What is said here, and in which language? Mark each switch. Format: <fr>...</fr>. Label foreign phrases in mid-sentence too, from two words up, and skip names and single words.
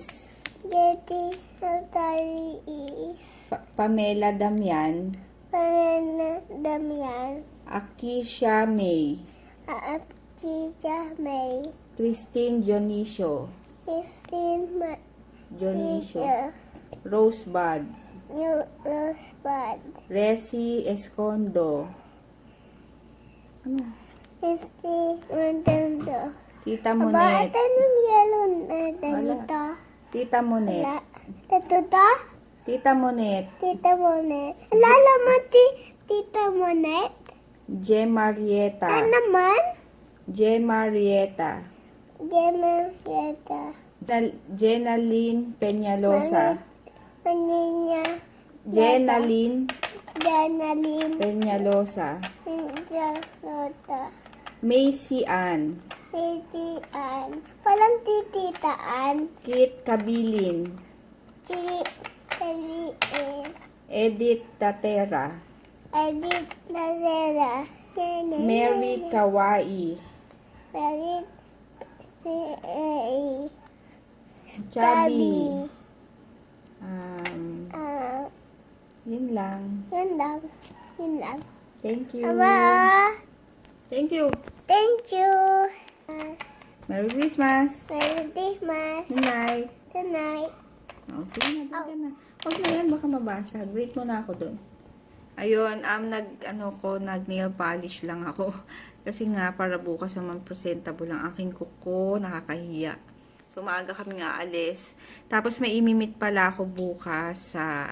<tl>Getty Notary. Pamela Damian. Panana Damian. Akisha May. Aaptija May. Christine Dionisio. Christine Dionisio. Matisha. Rosebud. New Rosebud. Resi Escondo. Christine Montendo. Tita Aba, Monet. ito yung yellow na ganito. Tita Monet. Wala. Ito to? Tita Monet. Tita Monet. Alala mo, Tita Monet? Je Marieta. Ano naman? Je Marieta. Gemma Yeta. Jenaline Peñalosa. Paninya. Jenaline Janalyn. Peñalosa. Pinjalota. Macy Ann. Titian. Walang tititaan. Kit Kabilin. Chili. Kaliin. Edith Tatera. Edith Nazera. Mary Kawai. Mary. Chubby. Ah, Yun lang. yun lang. Yun lang.</tl> <en>Thank you.</en> <tl>Aba.</tl> <en>Thank you. Thank you. Merry Christmas. Merry Christmas. Good night. Good night.</en> <tl>Oh, sige na, doon ka na. Huwag na yan, baka mabasag. Wait muna ako doon. Ayun, nag</tl> <en>nail polish</en> <tl>lang ako. Kasi nga, para bukas naman presentable ang aking kuko. Nakakahiya. So, maaga kami nga alis. Tapos, may imimit pala ako bukas sa</tl>